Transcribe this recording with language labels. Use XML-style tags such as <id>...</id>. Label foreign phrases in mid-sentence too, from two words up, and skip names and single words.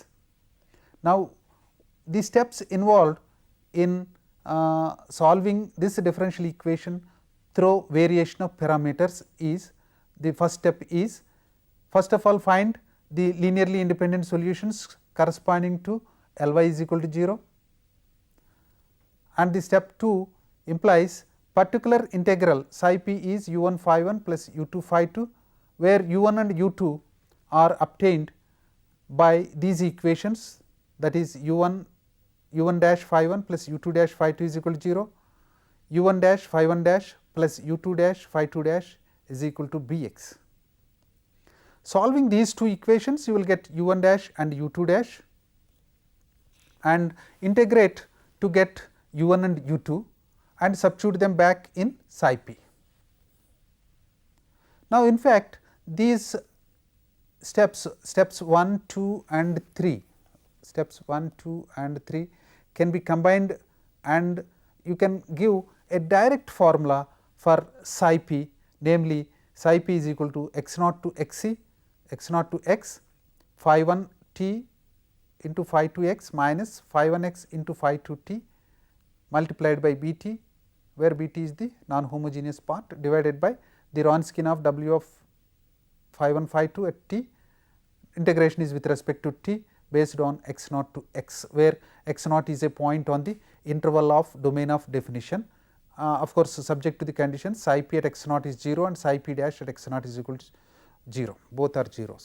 <en>Now, the steps involved in solving this differential equation through variation of parameters is, the first step is, first of all find the linearly independent solutions corresponding to Ly is equal to 0, and the step 2 implies particular integral psi p is u 1 phi 1 plus u 2 phi 2, where u 1 and u 2 are obtained by these equations, that is u 1 dash phi 1 plus u 2 dash phi 2 is equal to 0, u 1 dash phi 1 dash plus u 2 dash phi 2 dash is equal to Bx. Solving these two equations, you will get u 1 dash and u 2 dash and integrate to get u 1 and u 2 and substitute them back in psi p. Now, in fact, these steps 1, 2 and 3, steps 1, 2 and 3 can be combined, and you can give a direct formula for psi p, namely psi p is equal to x naught to x c, x naught to x, phi 1 t into phi 2 x minus phi 1 x into phi 2 t multiplied by b t, where b t is the non homogeneous part, divided by the Wronskian of w of phi 1 phi 2 at t. Integration is with respect to t based on x naught to x, where x naught is a point on the interval of domain of definition, of course, subject to the condition psi p at x naught is 0 and psi p dash at x naught is equal to 0, both are zeros.</en>